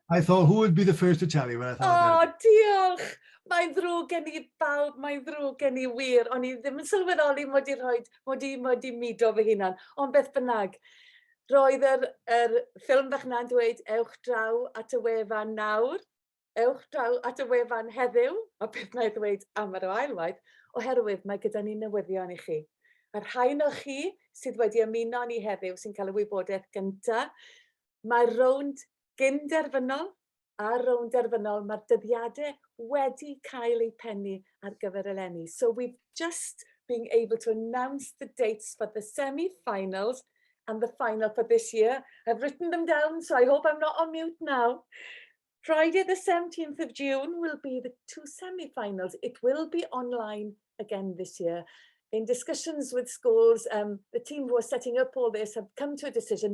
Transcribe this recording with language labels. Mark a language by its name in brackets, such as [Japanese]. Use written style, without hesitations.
[English] I thought who would be the first to tell you, but I thought [Welsh] Oh, diolch. Mae'n ddrwg gen i bawb, mae'n ddrwg gen i wir. O'n i ddim yn sylweddoli mod i mudo fy hunan. Ond beth bynnag, roedd yr ffilm bach na'n dweud, ewch draw at y wefan nawr, ewch draw at y wefan heddiw, a beth na'i ddweud am yr ailwaith, oherwydd mae gyda ni newyddion i chi. A'r rhain o chi sydd wedi ymuno ni heddiw sy'n cael y wybodaeth gyntaf, mae'r rownd gynderfynol a rownd derfynol, mae'r dyddiadau wedi cael eu pennu ar gyfer eleni. [English] So we've just been able to announce the dates for the semi-finals and the final for this year. I've written them down, so I hope I'm not on mute now. Friday the 17th of June will be the 2 semi-finals. It will be online again this year. In discussions with schools, the team who are setting up all this have come to a decision.